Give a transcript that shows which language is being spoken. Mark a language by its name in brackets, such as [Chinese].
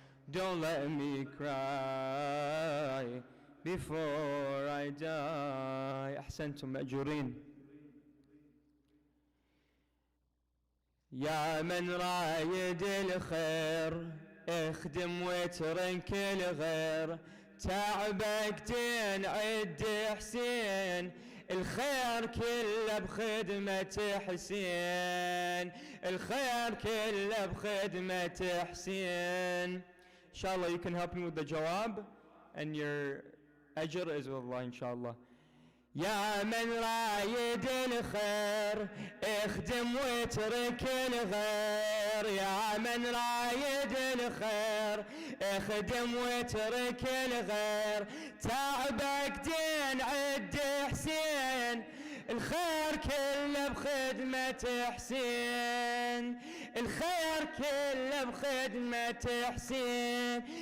[English] Don't let me cry before I die. [Arabic] أحسنتم مأجورين. يا من رايد الخير اخدم واترك الغير. تعبك دين عد حسين، الخير كله بخدمة حسين، الخير كله بخدمة حسين. [English] Inshallah, you can help me with the jawab, and your ajr is with Allah, inshallah. [Arabic] يا من رايد الخير اخدم واترك الغير. يا من رايد الخير اخدم واترك الغير. تعبك دين عد حسين، الخير كله بخدمة حسين، الخير كله بخدمة حسين.